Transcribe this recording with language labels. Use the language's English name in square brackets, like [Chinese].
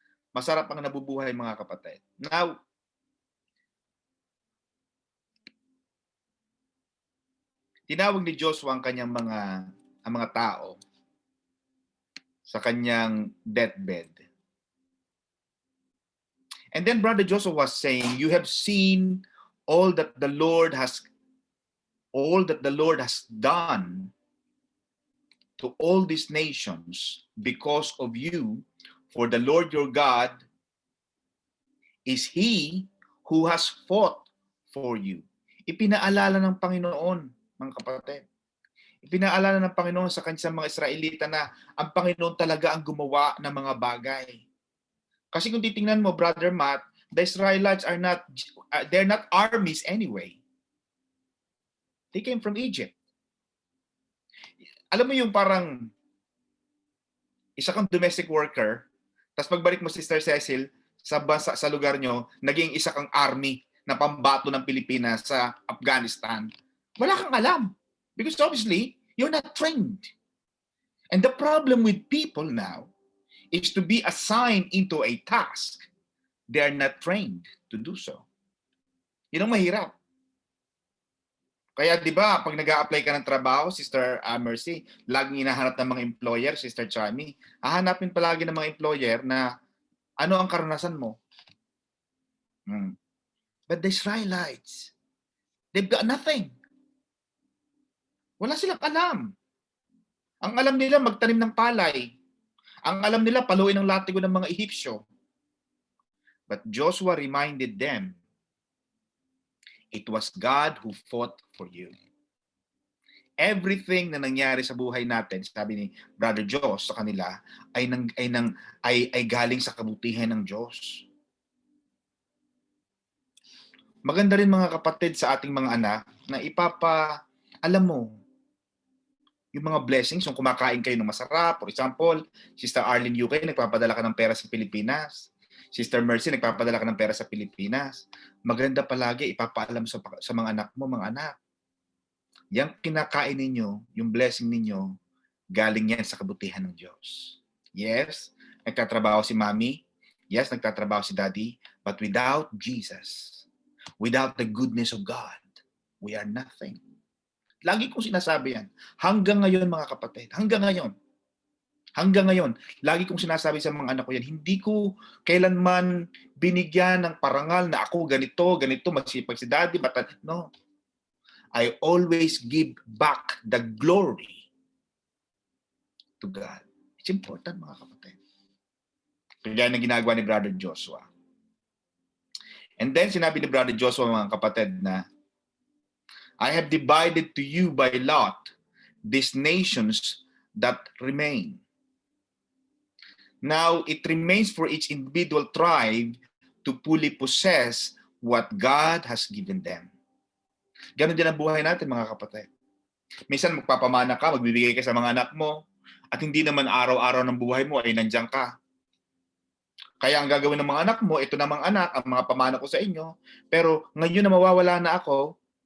[Filipino] Masarap ang nabubuhay, mga kapatid. Now, tinawag ni Joshua ang kanyang mga tao sa kanyang deathbed. [English] And then Brother Joshua was saying, you have seen all that the Lord has all that the Lord has done to all these nations because of you, for the Lord your God is He who has fought for you. [Filipino] Ipinaalala ng Panginoon, mga kapatid. Ipinaalala ng Panginoon sa kanyang mga Israelita na ang Panginoon talaga ang gumawa ng mga bagay. Kasi kung titingnan mo, [English] Brother Matt, the Israelites are not, they're not armies anyway. [Filipino] They came from Egypt. Alam mo yung parang isa kang domestic worker, tapos pagbalik mo, Sister Cecil, sa lugar nyo, naging isa kang army na pambato ng Pilipinas sa Afghanistan. Wala kang alam. [English] Because obviously, you're not trained. And the problem with people now is to be assigned into a task. They are not trained to do so. [Filipino] Yun ang mahirap. Kaya di ba, pag nag-a-apply ka ng trabaho, Sister Mercy, laging hinahanap ng mga employer, Sister Chami, hahanapin palagi ng mga employer na ano ang karanasan mo. [English] But the Israelites, they've got nothing. [Filipino] Wala silang alam. Ang alam nila, magtanim ng palay. Ang alam nila, paluin ang latigo ng mga Ehipsyo. [English] But Joshua reminded them, it was God who fought for you. [Filipino] Everything na nangyari sa buhay natin, sabi ni Brother Josh sa kanila, ay galing sa kabutihan ng Diyos. Maganda rin mga kapatid sa ating mga anak na alam mo, yung mga blessings, yung kumakain kayo ng masarap. For example, Sister Arlene UK, nagpapadala ka ng pera sa Pilipinas. Sister Mercy, nagpapadala ka ng pera sa Pilipinas. Maganda palagi, ipapaalam sa mga anak mo, mga anak. Yang kinakain ninyo, yung blessing ninyo, galing yan sa kabutihan ng Diyos. Yes, nagtatrabaho si Mommy. Yes, nagtatrabaho si Daddy. [English] But without Jesus, without the goodness of God, we are nothing. [Filipino] Lagi kong sinasabi yan. Hanggang ngayon, mga kapatid. Hanggang ngayon, lagi kong sinasabi sa mga anak ko yan, hindi ko kailanman binigyan ng parangal na ako ganito, masipag si Daddy, no. [English] I always give back the glory to God. It's important, [Filipino] mga kapatid. Kaya na ginagawa ni Brother Joshua. [English] And then, [Filipino] sinabi ni Brother Joshua, mga kapatid, na [English] I have divided to you by lot these nations that remain. Now, it remains for each individual tribe to fully possess what God has given them. [Filipino] Ganon din ang buhay natin, mga kapatid. Minsan magpapamana ka, magbibigay ka sa mga anak mo, at hindi naman araw-araw ng buhay mo ay nandiyan ka. Kaya ang gagawin ng mga anak mo, ito namang anak, ang mga pamana ko sa inyo, pero ngayon na mawawala na ako.